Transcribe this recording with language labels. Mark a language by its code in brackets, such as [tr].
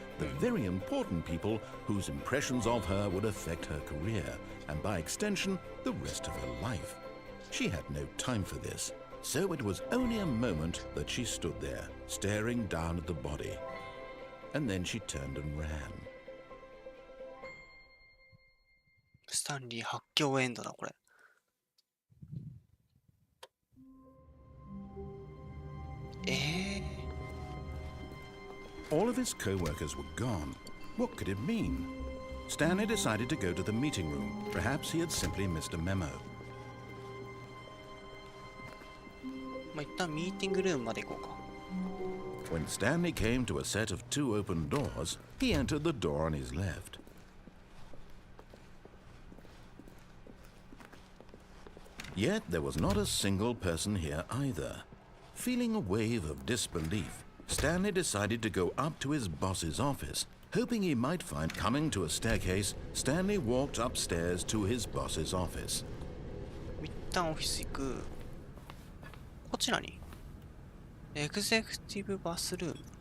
[en] The very important people whose impressions of her would affect her career, and by extension, the rest of her life. She had no time for this, so it was only a moment that she stood there, staring down at the body. And then she turned and ran. [ja] スタンリー発狂エンドだ、これ。 [en] All of his co-workers were gone. What could it mean? Stanley decided to go to the meeting room. Perhaps he had simply missed a memo. [ja] まあ、一旦ミーティングルームまで行こうか。 [en] When Stanley came to a set of 2 open doors, he entered the door on his left. Yet there was not a single person here either. Feeling a wave of disbelief, Stanley decided to go up to his boss's office. Hoping he might find coming to a staircase, Stanley walked upstairs to his boss's office. [ja] 一旦オフィス行く。こっち何？エグゼクティブバスルーム。